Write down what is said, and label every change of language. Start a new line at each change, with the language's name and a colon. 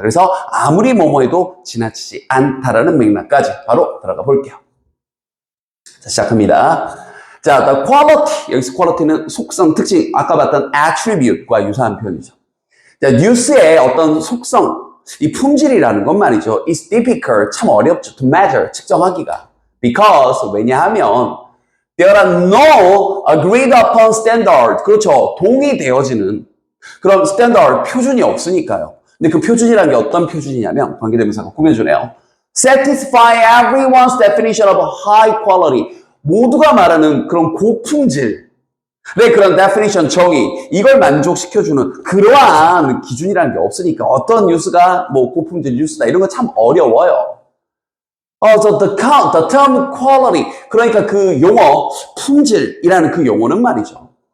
Korean: 그래서 아무리 뭐뭐해도 지나치지 않다라는 맥락까지 바로 들어가 볼게요. 자, 시작합니다. 자,
English: the quality.
Korean: 여기서 quality는 속성, 특징. 아까 봤던 attribute과 유사한 표현이죠. 자, 뉴스의 어떤 속성, 이 품질이라는 건 말이죠.
English: It's difficult.
Korean: 참 어렵죠.
English: To measure.
Korean: 측정하기가.
English: Because,
Korean: 왜냐하면
English: there are no agreed upon standard.
Korean: 그렇죠. 동의되어지는 그런 standard, 표준이 없으니까요. 근데 그 표준이라는 게 어떤 표준이냐면 관계대명사가 꾸며주네요.
English: Satisfy everyone's definition of high quality.
Korean: 모두가 말하는 그런 고품질. 네, 그런 definition, 정의. 이걸 만족시켜주는 그러한 기준이라는 게 없으니까 어떤 뉴스가 뭐 고품질 뉴스다 이런 거 참 어려워요.
English: the term quality.
Korean: 그러니까 그 용어, 품질이라는 그 용어는 말이죠.